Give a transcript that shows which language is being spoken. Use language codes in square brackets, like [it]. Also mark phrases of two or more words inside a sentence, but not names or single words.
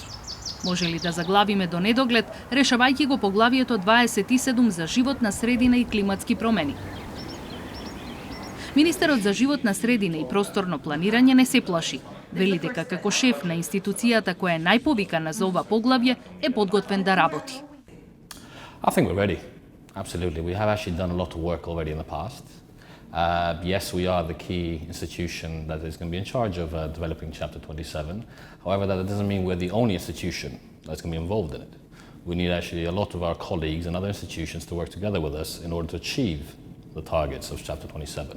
[mk] Може ли да заглавиме до недоглед, решавајќи го поглавието 27 за животна средина и климатски промени? Министерот за животна средина и просторно планирање не се плаши. Вели дека како шеф на институцијата која е најповикана за ова поглавје е подготвен да работи. [en] I think we're ready. Absolutely. We have actually done a lot of work already in the past. Yes, we are the key institution that is going to be in charge of developing Chapter 27. However, that doesn't mean we're the only institution that's going to be involved in it. We need actually a lot of our colleagues and other institutions to work together with us in order to achieve the targets of Chapter 27.